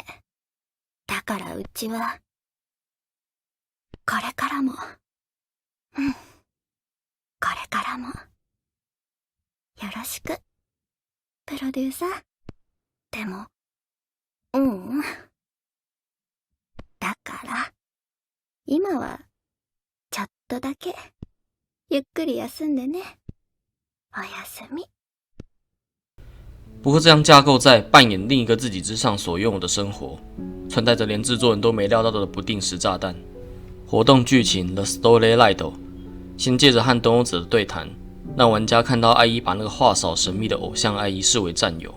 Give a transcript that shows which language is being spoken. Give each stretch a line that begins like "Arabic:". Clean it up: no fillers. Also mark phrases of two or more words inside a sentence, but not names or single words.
Japanese: だからうちは、これからも、これからも、よろしく、プロデューサー。でも、だから、今は、ちょっとだけ、ゆっくり休んでね。おやすみ。
Chinese: 不过，这样架构在扮演另一个自己之上所拥有的生活，存在着连制作人都没料到的不定时炸弹。活动剧情 The Story Light 先借着和东欧子的对谈，让玩家看到艾伊把那个话少神秘的偶像艾伊视为战友。